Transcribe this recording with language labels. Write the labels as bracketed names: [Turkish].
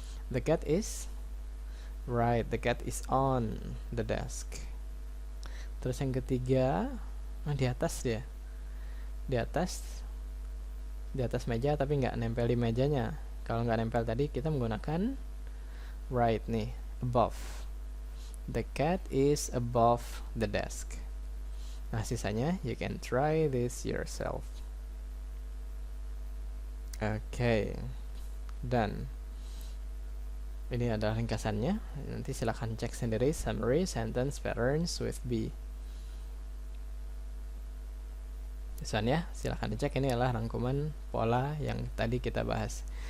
[English] The cat is right, the cat is on the desk. [Indonesian] Terus yang ketiga, di atas dia. Di atas meja tapi nggak nempel di mejanya. Kalau nggak nempel tadi kita menggunakan right nih, above. [English] The cat is above the desk. [Indonesian] Nah, sisanya [English] you can try this yourself. Oke. [Indonesian] Dan ini adalah ringkasannya. Nanti silakan cek sendiri [English] summary sentence patterns with be. [Indonesian] Ya, silakan dicek. Ini adalah rangkuman pola yang tadi kita bahas.